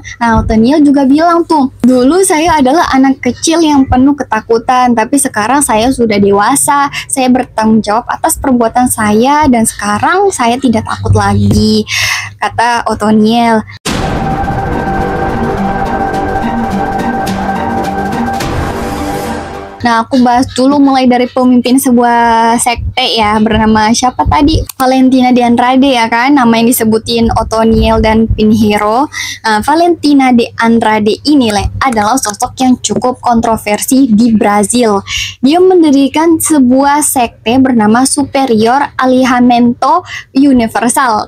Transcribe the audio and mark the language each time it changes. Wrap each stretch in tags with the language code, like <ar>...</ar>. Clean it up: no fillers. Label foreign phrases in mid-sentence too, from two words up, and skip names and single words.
<id>Nah, Othoniel juga bilang tuh, dulu saya adalah anak kecil yang penuh ketakutan, tapi sekarang saya sudah dewasa, saya bertanggung jawab atas perbuatan saya dan sekarang saya tidak takut lagi, kata Othoniel. Nah, aku bahas dulu mulai dari pemimpin sebuah sekte ya, bernama siapa tadi? Valentina de Andrade ya kan, nama yang disebutin Othoniel dan Pinheiro. Nah, Valentina de Andrade ini adalah sosok yang cukup kontroversi di Brazil. Dia mendirikan sebuah sekte bernama Superior Alinhamento Universal.</id>